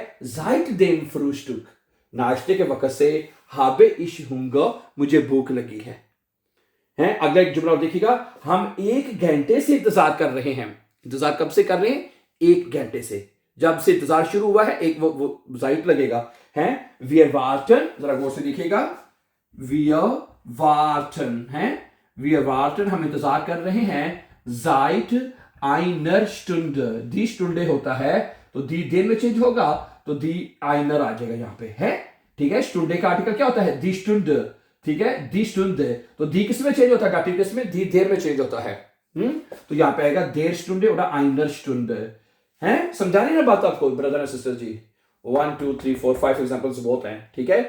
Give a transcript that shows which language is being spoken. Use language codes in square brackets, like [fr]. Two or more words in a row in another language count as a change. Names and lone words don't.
[de] seit dem Frühstück, [hi] नाश्ते के वक्त से, [de] habe ich Hunger, [hi] मुझे भूख लगी है। अगला एक जुमला देखिएगा, हम 1 घंटे से इंतजार कर रहे हैं। इंतजार कब से कर रहे हैं? 1 घंटे से, जब से इंतजार शुरू हुआ है, एक वो जाइट लगेगा। [de] Wir warten, [hi] जरा गौर से देखिएगा, [de] wir warten है, wir warten, [hi] हम इंतजार कर रहे हैं। [de] seit einer Stunde, die Stunde [hi] होता है तो [de] die der [hi] में चेंज होगा, तो दी einer आ जाएगा यहां पे, है, ठीक है। स्टुंडे का आर्टिकल क्या होता है? [de] die Stunde, [hi] ठीक है, [de] die Stunde. [hi] तो दी किस में चेंज होता है? डाटिव केस में [de] die der [hi] में चेंज होता है। तो यहां पे आएगा [de] der Stunde [hi] और [de] einer Stunde. [hi] समझा रही ना बात आपको [en] brother and sister [hi] जी? 1 2 3 4 5 एग्जांपल्स बहुत हैं, ठीक है।